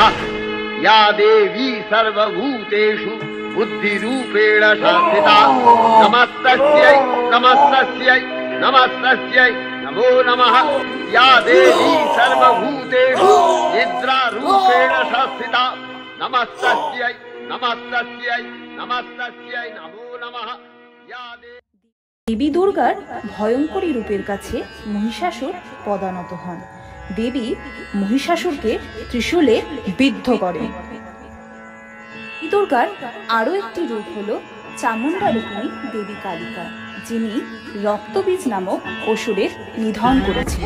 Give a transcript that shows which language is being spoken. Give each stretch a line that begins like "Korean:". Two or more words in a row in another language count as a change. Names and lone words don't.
Sanskrit: या देवी सर्वभूतेषु बुद्धिरूपेण संस्थिता नमस्तस्यै नमस्तस्यै नमस्तस्यै नमो नमः। या देवी सर्वभूतेषु निद्रारूपेण संस्थिता नमस्तस्यै नमस्तस्यै नमस्तस्यै नमो नमः। या
Bangla: দেবী দুর্গার ভয়ঙ্করী রূপের কাছে মহিষাসুর পদানত হন। দেবী মহিষাসুরকে ত্রিশূলে বিদ্ধ করেন। দেবী দুর্গার আরো একটি রূপ হলো চামুণ্ডা রূপিণী দেবী কালিকা, যিনি রক্তবীজ নামক অসুরের নিধন করেছেন।